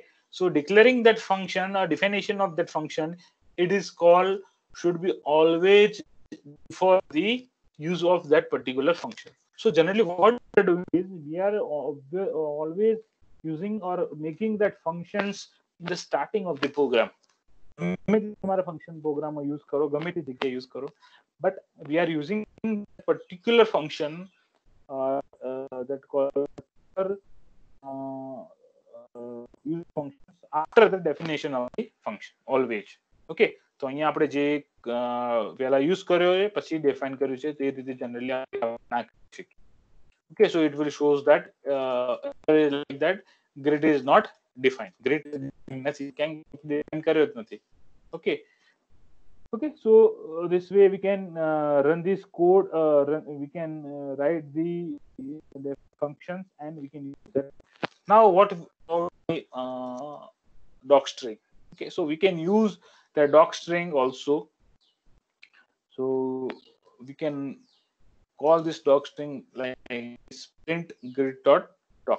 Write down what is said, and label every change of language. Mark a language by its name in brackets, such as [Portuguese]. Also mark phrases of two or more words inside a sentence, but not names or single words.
[English] So declaring that function or definition of that function, it is called, should be always for the use of that particular function. So generally what we are doing is we are always using or making that functions in the starting of the program. [Gujarati] ગમે તમારા ફંક્શન પ્રોગ્રામમાં યુઝ કરો, ગમે તે જગ્યાએ યુઝ કરો, [English] but we are using in particular function that called use functions after the definition of the function always. [Gujarati] Okay, તો અહીંયા આપણે જે પહેલા યુઝ કર્યો છે પછી ડિફાઇન કર્યું છે તે રીતે જનરલી ના કરી શકીએ. [English] Okay, so it will shows that like that grid is not defined. [Gujarati] Grid નથી કેમ define કર્યો જ નથી. [English] Okay. Okay, so this way we can run this code. We can write the functions and we can use that. Now, what about the docstring? Okay, so we can use the docstring also. So we can call this docstring like print grid dot doc.